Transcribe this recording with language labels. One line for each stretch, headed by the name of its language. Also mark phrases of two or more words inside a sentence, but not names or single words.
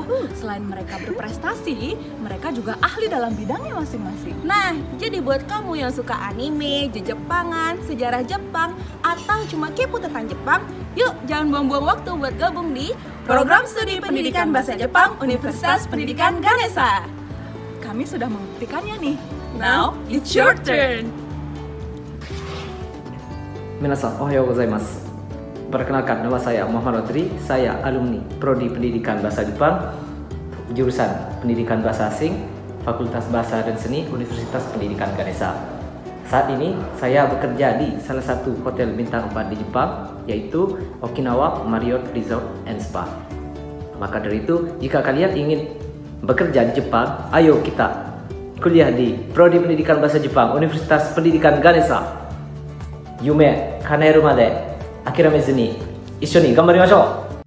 Indonesian: Selain mereka berprestasi, mereka juga ahli dalam bidangnya masing-masing. Nah, jadi buat kamu yang suka anime, Jepangan, sejarah Jepang, atau cuma kepo tentang Jepang, yuk jangan buang-buang waktu buat gabung di Program Studi Pendidikan Bahasa Jepang Universitas Pendidikan Ganesha. Kami sudah membuktikannya nih.
English: Now, it's your turn.
Japanese: 皆さん、おはようございます.
Indonesian: Perkenalkan, nama saya Muhammad Rodri, saya alumni Prodi Pendidikan Bahasa Jepang, jurusan Pendidikan Bahasa Asing, Fakultas Bahasa dan Seni, Universitas Pendidikan Ganesha. Saat ini saya bekerja di salah satu hotel bintang 4 di Jepang, yaitu Okinawa Marriott Resort and Spa. Maka dari itu, jika kalian ingin bekerja di Jepang, ayo kita kuliah di Prodi Pendidikan Bahasa Jepang, Universitas Pendidikan Ganesha.
Japanese: 夢叶えるまで諦めずに一緒に頑張りましょう。